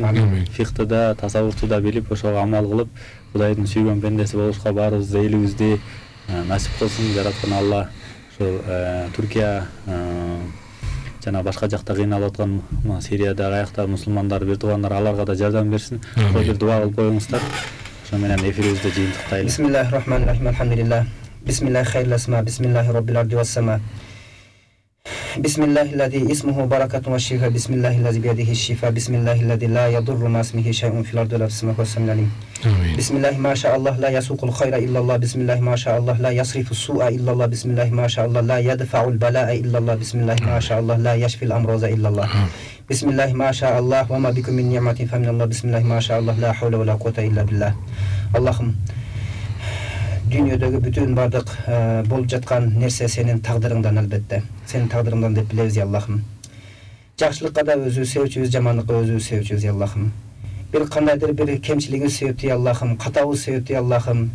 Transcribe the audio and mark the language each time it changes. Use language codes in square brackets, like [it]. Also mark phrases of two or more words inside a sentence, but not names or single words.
[ky] Фикты да, тасаввуфту да билип, ошого амал кылып, Кудайдын сүйгөн бендеси болушка баарыбызды элибизди насип кылсын. Жараткан Алла ошо Түркия жана башка жакта кыйналып аткан Сирияда аякта мусулмандар, бир туугандар, аларга да жардам берсин. Бир дуа кылып коюңуздар. Ошо менен эфирибизди жыйынтыктайлы. [ar] Бисмиллахир-рахманир-рахим. Алхамдулилlah. بسم الله خير الأسماء. بسم الله رب الأرض والسماء. بسم الله الذي اسمه بركة وشفاء. بسم الله الذي بيده الشفاء. بسم الله الذي لا يضر مع اسمه شيء في الأرض وفي السماء وهو السميع العليم. بسم الله ما شاء الله لا يسوق الخير إلا الله. بسم الله ما شاء الله لا يصرف السوء إلا الله. بسم الله ما شاء الله لا يدفع البلاء إلا الله. بسم الله ما شاء الله لا يشفي الأمراض إلا الله. بسم الله ما شاء الله وما بكم من نعمة فمن الله. بسم الله ما شاء الله لا حول ولا قوة إلا بالله. [ky] Аллахым, дүйнөдөгү бүтүн бардык болуп жаткан нерсе сенин тагдырыңдан албетте. Сенин тагдырыңдан деп билебиз, я Аллахым. Жакшылыкка да өзү себепчүбүз, жамандыкка өзү себепчүбүз, я Аллахым. Бир кандайдыр бир кемчилигибиз себептүү, я Аллахым, катабыз себептүү, я Аллахым.